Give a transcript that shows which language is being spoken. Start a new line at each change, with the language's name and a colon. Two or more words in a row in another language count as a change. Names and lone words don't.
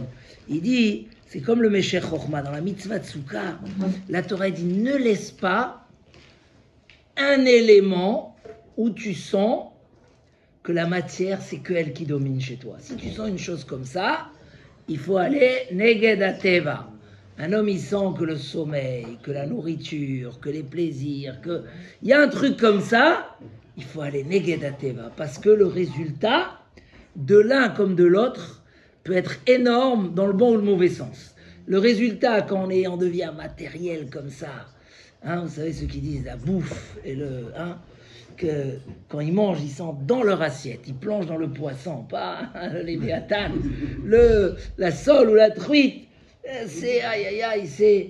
French: Il dit, c'est comme le Meshech Chochma, dans la mitzvah de Souka, la Torah dit ne laisse pas un élément où tu sens que la matière, c'est que elle qui domine chez toi. Si tu sens une chose comme ça, il faut aller
Hebrew: נגד הטבע.
French: Un homme, il sent que le sommeil, que la nourriture, que les plaisirs, que... Il y a un truc comme ça, il faut aller
Hebrew: נגד הטבע.
French: Parce que le résultat, de l'un comme de l'autre, peut être énorme dans le bon ou le mauvais sens. Le résultat, quand on devient matériel comme ça, hein, vous savez ceux qui disent la bouffe et le... Hein, que quand ils mangent, ils sentent dans leur assiette, ils plongent dans le poisson, pas les léviathan, la sole ou la truite, c'est aïe aïe aïe, c'est...